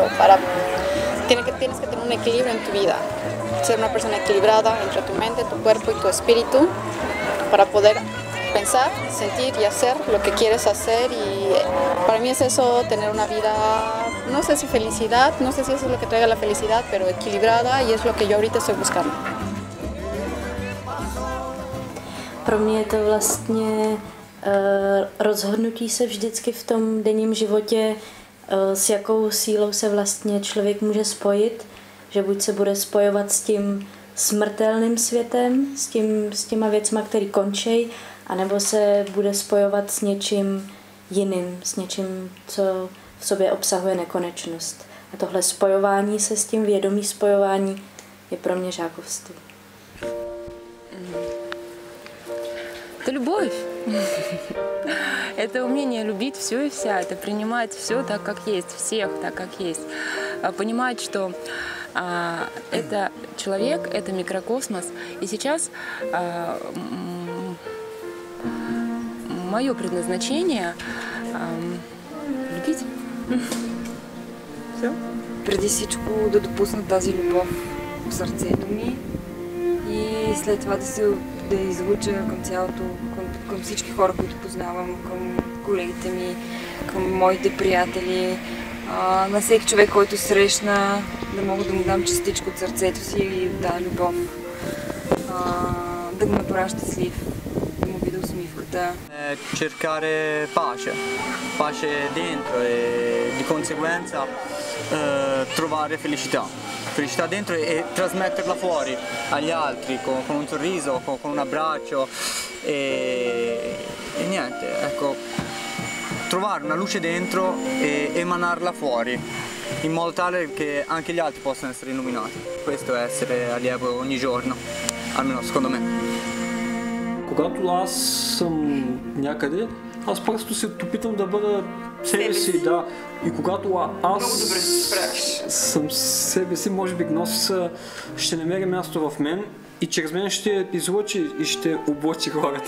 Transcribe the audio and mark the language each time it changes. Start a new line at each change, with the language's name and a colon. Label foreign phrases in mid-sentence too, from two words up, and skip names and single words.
Spanish: Tienes que tener un equilibrio en tu vida, ser una persona equilibrada entre tu mente, tu cuerpo y tu espíritu para poder pensar, sentir y hacer lo que quieres hacer, y para mí es eso, tener una vida, no sé si felicidad, no sé si eso es lo que traiga la felicidad, pero equilibrada, y es lo que yo ahorita estoy buscando.
Czech: Pro mě je to vlastně rozhodnutí se vždycky v tom denním životě, s jakou sílou se vlastně člověk může spojit, že buď se bude spojovat s tím smrtelným světem, s těma věcma, které končí, anebo se bude spojovat s něčím jiným, s něčím, co v sobě obsahuje nekonečnost. A tohle spojování se s tím, vědomí spojování, je pro mě žákovství.
Russian: Это любовь. Это умение любить все и вся, это принимать все так, как есть, всех так, как есть. Понимать, что это человек, это микрокосмос. И сейчас мое предназначение любить. Все.
Bulgarian: Преди всичко да допусна тази любов в сърцето ми и след това да излуча към цялото, към всички хора, които познавам, към колегите ми, към моите приятели, на всеки човек, който срещна, да мога да му дам частичка от сърцето си и да любов, да го направя щастлив, да му видя усмивката.
Italian: Cercare pace dentro e di conseguenza trovare felicità dentro e trasmetterla fuori agli altri con un sorriso, con un abbraccio e niente, ecco, trovare una luce dentro e emanarla fuori in modo tale che anche gli altri possano essere illuminati. Questo è essere allievo ogni giorno, almeno secondo me.
Bulgarian: Когато аз съм някъде, аз просто се опитам да бъда себе си, да. И когато аз съм себе си, може би Гнос ще намери място в мен и чрез мен ще излъчи и ще облъчи хората.